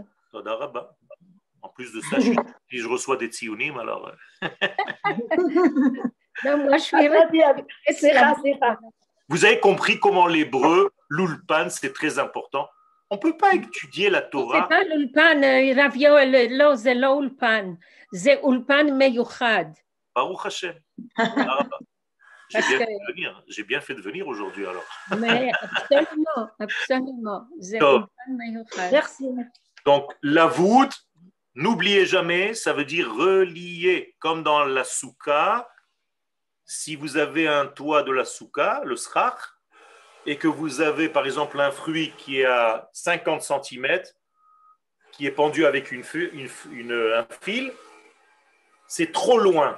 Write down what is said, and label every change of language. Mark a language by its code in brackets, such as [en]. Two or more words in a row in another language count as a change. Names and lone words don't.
[fr] En plus de ça, si je reçois des tsiounim, alors... Non, moi, je suis... C'est rare. Vous avez compris comment l'hébreu, l'ulpan, c'est très important. On ne peut pas étudier la Torah. C'est pas l'ulpan, Ravio, c'est l'ulpan. C'est [he] אולפן מיוחד. ברוך השם. [fr] J'ai bien fait de venir aujourd'hui alors. Mais absolument. Merci. Donc, la voûte, n'oubliez jamais, ça veut dire relier. Comme dans la soukha, si vous avez un toit de la soukha, le srach, et que vous avez par exemple un fruit qui est à 50 cm, qui est pendu avec un fil, c'est trop loin.